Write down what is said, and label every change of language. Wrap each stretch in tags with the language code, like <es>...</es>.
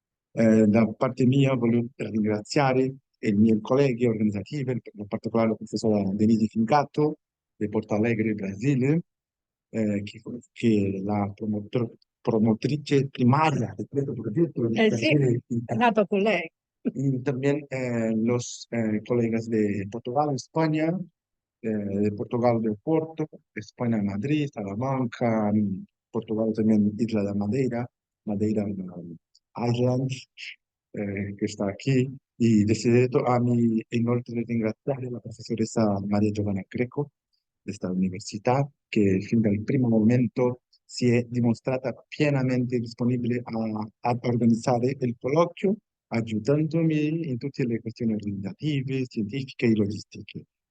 <it>Da parte mia voglio ringraziare i miei colleghi organizzativi, in particolare il professor Denise Fincato, di Porto Alegre, Brasile, che è la promotrice primaria di questo progetto di Sì, è nato con lei.</it> <es>Y también los colegas de Portugal, España, de Portugal de Porto, España Madrid, Salamanca, Portugal también Isla de Madeira, Madeira Island, que está aquí. Y</es> <it>desidero</it> <es>a mí</es> <it>inoltre ringraziare la professoressa Maria Giovanna Greco di questa università, che fin dal primo momento si è dimostrata pienamente disponibile a organizzare il colloquio, aiutandomi in tutte le questioni organizzative, scientifiche e logistiche.</it>